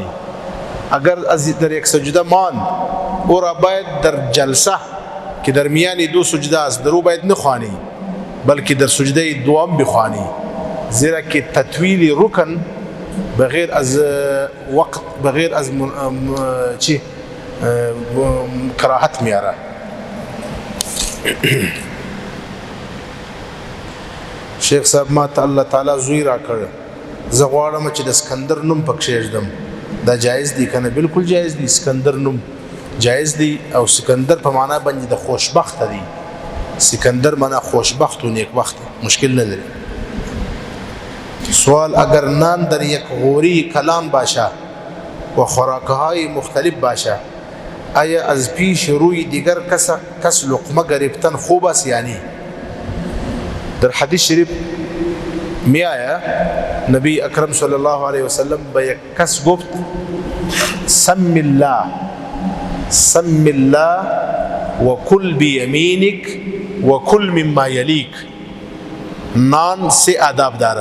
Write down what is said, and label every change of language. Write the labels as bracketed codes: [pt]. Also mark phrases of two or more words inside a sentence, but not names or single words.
[fa] اگر از در یک سجده ماند او را باید در جلسه که در میان دو سجده است در او باید نخوانی، بلکه در سجده دوم بخوانی، زیرا که تطویل رکن بغیر از وقت، بغیر از کراهت میاره. [ps] شیخ صاحب ما ته الله تعالی زوی را کړ، زه غواړم چې د سکندر نوم پکې ایږدم، دا جایز دی کنه؟ بالکل جایز دی، سکندر نوم جایز دی. او سکندر په معنا باندې د خوشبخت دی، سکندر معنا خوشبخت و نیکبخت، مشکل نه لري. [fa] سوال: اگر نان در یک غوری کلان باشه و خوراکهای مختلف باشه، آیا از پیش روی دیگر کس لقمه گرفتن خوب است یعنی؟ در حدیث شریف می آیا نبی اکرم [ar] صلی الله علیه وسلم [fa] به یک کس گفت [ar] سم الله سم الله و کل بیمینک و کل مما یلیک، [fa] نان سے آداب داره.